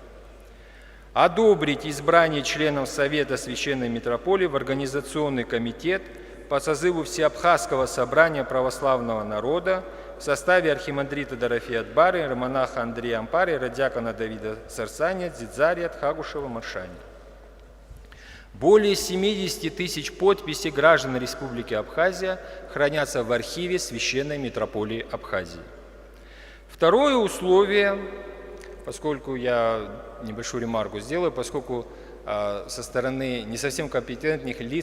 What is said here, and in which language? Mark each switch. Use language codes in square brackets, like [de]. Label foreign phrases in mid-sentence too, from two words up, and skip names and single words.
[ru] Одобрить избрание членов Совета Священной Митрополии в Организационный комитет по созыву Всеабхазского собрания православного народа в составе архимандрита Дорофея Дбара, иеромонаха Андрея Ампара, иеродиакона Давида Сарсания, Дзидзария, Тхагушева, Маршани. Более 70 тысяч подписей граждан Республики Абхазия хранятся в архиве Священной Митрополии Абхазии. Второе условие, поскольку я небольшую ремарку сделаю, поскольку со стороны не совсем компетентных лиц